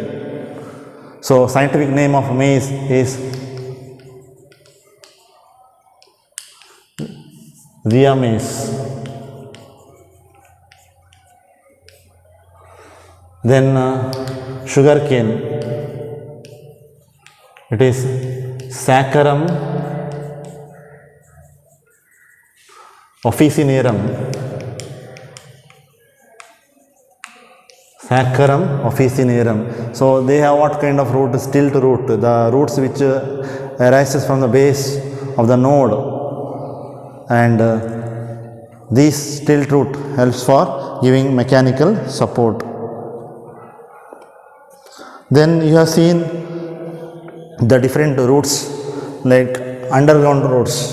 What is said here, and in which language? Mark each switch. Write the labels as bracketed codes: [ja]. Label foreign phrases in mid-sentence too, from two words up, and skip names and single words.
[en] So scientific name of maize is Rhea maize. Then sugarcane, it is Saccharum officinarum. Saccharum officinarum. So they have what kind of root? Stilt root, the roots which arises from the base of the node, and this stilt root helps for giving mechanical support. Then you have seen the different roots like underground roots.